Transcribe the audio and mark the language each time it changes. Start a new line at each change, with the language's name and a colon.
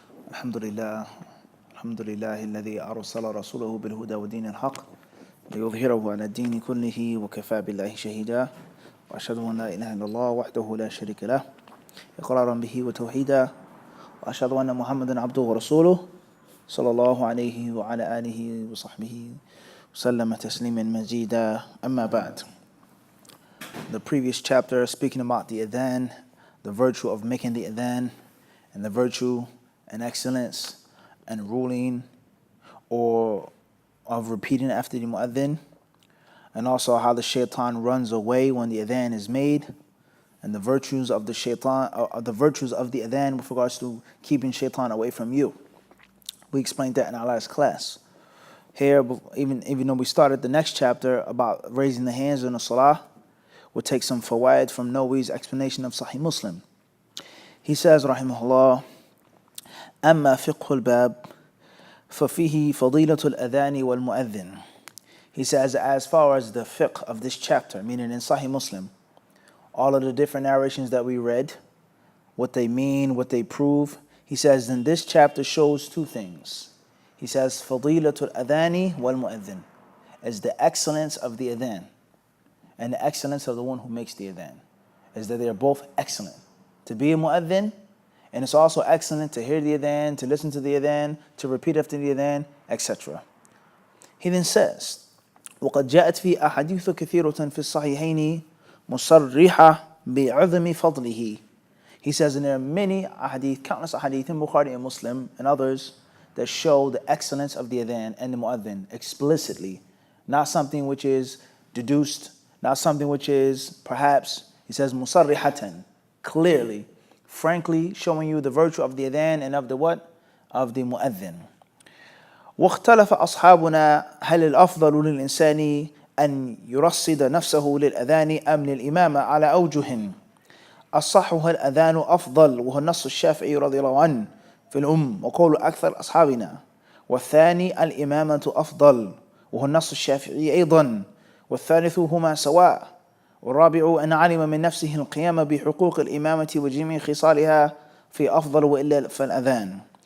Arabic: الحمد لله الذي أرسل رسوله بالهدى ودين الحق ليظهره على الدين كله وكفى بالله شهيدا، وأشهد أن لا إله إلا الله وحده لا شريك له إقرارا به وتوحيدا، وأشهد أن محمدا عبده ورسوله صلى الله عليه وعلى آله وصحبه وسلم تسليما مزيدا. أما بعد.
English: The previous chapter speaking about the adhan, the virtue of making the adhan, and the virtue and excellence and ruling or of repeating after the mu'adhin, and also how the shaitan runs away when the adhan is made, and the virtues of the shaitan, the virtues of the adhan with regards to keeping shaitan away from you. We explained that in our last class. Here, even though we started the next chapter about raising the hands in the salah, we'll take some fawaid from Nawawi's explanation of Sahih Muslim. He says,
Arabic: rahimahullah, أما فقه الباب ففيه فضيلة الأذان والمؤذن.
English: He says, as far as the fiqh of this chapter, meaning in Sahih Muslim, all of the different narrations that we read, what they mean, what they prove, he says, then this chapter shows two things. He says,
Arabic: فضيلة الأذان والمؤذن,
English: is the excellence of the adhan and the excellence of the one who makes the adhan, is that they are both excellent. To be a mu'adhin, and it's also excellent to hear the adhan, to listen to the adhan, to repeat after the adhan, etc. He then says,
Arabic: وقد جاءت في أحاديث كثيرة في الصحيحين مصرحة بعظم فضله.
English: He says, and there are many ahadith, countless ahadith in Bukhari and Muslim and others that show the excellence of the adhan and the mu'adhin explicitly, not something which is deduced, not something which is perhaps, he says, musarrihatan, clearly, frankly showing you the virtue of the adhan and of the what? Of the mu'adhin.
Arabic: واختلف أصحابنا هل الأفضل للإنسان أن يرصد نفسه للأذان أم للإمامة على أوجه. الصحها الأذان أفضل وهو النص الشافعي رضي الله عنه في وقول أكثر أصحابنا، والثاني الإمامة أفضل وهو النص الشافعي أيضا، والثالث هما سواء، والرابع أن علم من نفسه القيام بحقوق الإمامة وجميع خصالها في أفضل وإلا فالأذان.